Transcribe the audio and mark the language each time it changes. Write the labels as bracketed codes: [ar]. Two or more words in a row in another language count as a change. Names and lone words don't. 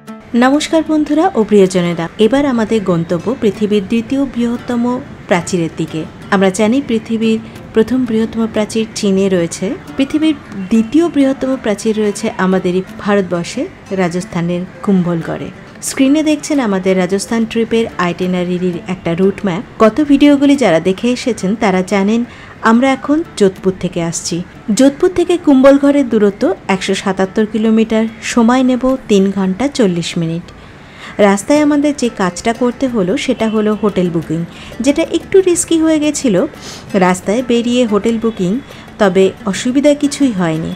[bn] নমস্কার বন্ধুরা আর প্রিয়জনেরা এবার আমাদের গন্তব্য পৃথিবীর দ্বিতীয় বৃহত্তম প্রাচীরের দিকে। আমরা জানি পৃথিবীর প্রথম বৃহত্তম প্রাচীর চীনে রয়েছে, পৃথিবীর দ্বিতীয় বৃহত্তম প্রাচীর রয়েছে আমাদের ভারতবর্ষে রাজস্থানের কুম্ভলগড়ে। স্ক্রিনে দেখছেন আমাদের রাজস্থান ট্রিপের আইটিনারির একটা [en] route map. [bn] গত ভিডিওগুলি যারা দেখে এসেছেন তারা জানেন আমরা এখন যোধপুর থেকে আসছি। যোধপুর থেকে কুম্ভলগড়ের দূরত্ব 177 কিলোমিটার, সময় নেব 3 ঘন্টা 40 মিনিট। রাস্তায় আমাদের যে কাজটা করতে হলো সেটা হলো [en] hotel booking, [bn] যেটা একটু রিস্কি হয়ে গেছিল রাস্তায় বেরিয়ে [en] hotel booking, [bn] তবে অসুবিধা কিছুই হয়নি।